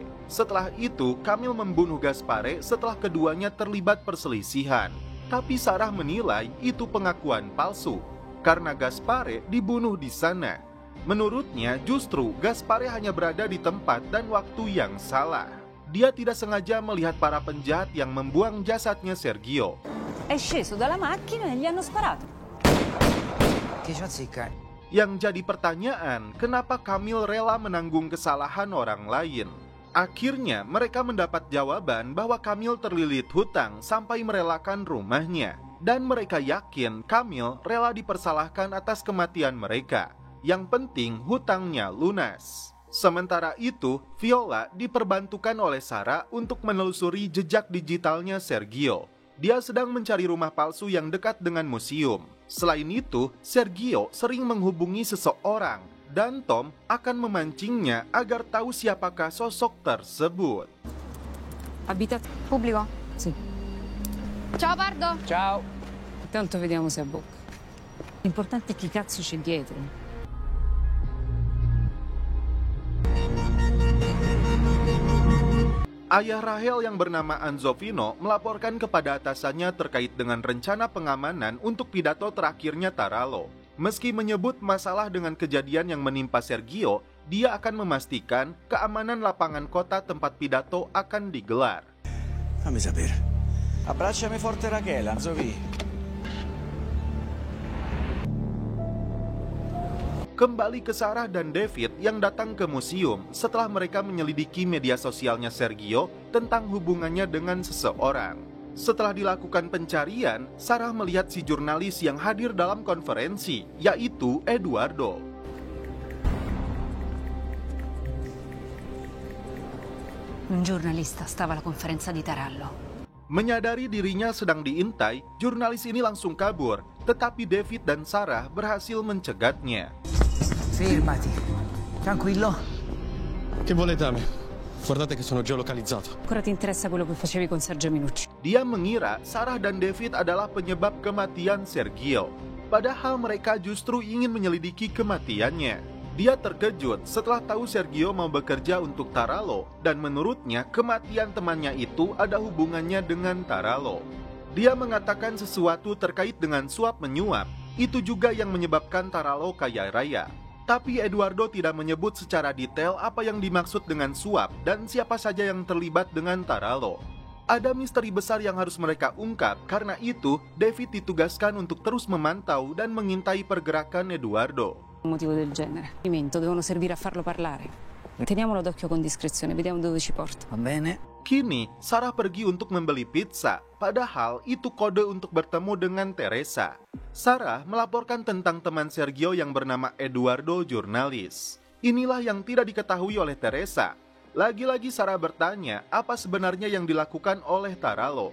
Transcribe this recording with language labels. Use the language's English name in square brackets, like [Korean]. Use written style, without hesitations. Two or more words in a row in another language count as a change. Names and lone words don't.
[Indonesian] Setelah itu, Kamil membunuh Gaspare setelah keduanya terlibat perselisihan. Tapi Sarah menilai itu pengakuan palsu, karena Gaspare dibunuh di sana. Menurutnya justru Gaspare hanya berada di tempat dan waktu yang salah. Dia tidak sengaja melihat para penjahat yang membuang jasadnya Sergio. [Italian] È sceso dalla macchina e gli hanno sparato. Che ci azzecca? [Indonesian] Yang jadi pertanyaan, kenapa Kamil rela menanggung kesalahan orang lain? Akhirnya mereka mendapat jawaban bahwa Kamil terlilit hutang sampai merelakan rumahnya. Dan mereka yakin Kamil rela dipersalahkan atas kematian mereka. Yang penting hutangnya lunas. Sementara itu, Viola diperbantukan oleh Sarah untuk menelusuri jejak digitalnya Sergio. Dia sedang mencari rumah palsu yang dekat dengan museum. Selain itu, Sergio sering menghubungi seseorang dan Tom akan memancingnya agar tahu siapakah sosok tersebut. [Italian] Pubblico? Sì. Ciao Pardo! Ciao. Intanto vediamo se ha bocca. L'importante è chi cazzo c'è dietro. [Indonesian] Ayah Rahel yang bernama Anzovino melaporkan kepada atasannya terkait dengan rencana pengamanan untuk pidato terakhirnya Tarallo. Meski menyebut masalah dengan kejadian yang menimpa Sergio, dia akan memastikan keamanan lapangan kota tempat pidato akan digelar. [Italian] Fammi sapere. Abbracciami forte Rachele, Anzovi. [Indonesian] Kembali ke Sarah dan David yang datang ke museum setelah mereka menyelidiki media sosialnya Sergio tentang hubungannya dengan seseorang. Setelah dilakukan pencarian, Sarah melihat si jurnalis yang hadir dalam konferensi, yaitu Eduardo. [Italian] Un giornalista stava alla conferenza di Tarallo. [Indonesian] Menyadari dirinya sedang diintai, jurnalis ini langsung kabur, tetapi David dan Sarah berhasil mencegatnya. [Italian] Fermati. Tranquillo. Che volete da me? Guardate che sono geolocalizzato. Ancora ti interessa quello che facevi con Sergio Minucci? [Indonesian] Dia mengira Sarah dan David adalah penyebab kematian Sergio. Padahal mereka justru ingin menyelidiki kematiannya. Dia terkejut setelah tahu Sergio mau bekerja untuk Tarallo dan menurutnya kematian temannya itu ada hubungannya dengan Tarallo. Dia mengatakan sesuatu terkait dengan suap menyuap. Itu juga yang menyebabkan Tarallo kaya raya. Tapi Eduardo tidak menyebut secara detail apa yang dimaksud dengan suap dan siapa saja yang terlibat dengan Tarallo. Ada misteri besar yang harus mereka ungkap, karena itu David ditugaskan untuk terus memantau dan mengintai pergerakan Eduardo. [Italian] Un motivo del genere. Devono servire a farlo parlare. Teniamolo d'occhio con discrezione, vediamo dove ci porta. Va bene. [Indonesian] Kini, Sarah pergi untuk membeli pizza, padahal itu kode untuk bertemu dengan Teresa. Sarah melaporkan tentang teman Sergio yang bernama Eduardo, jurnalis. Inilah yang tidak diketahui oleh Teresa. Lagi-lagi Sarah bertanya apa sebenarnya yang dilakukan oleh Tarallo.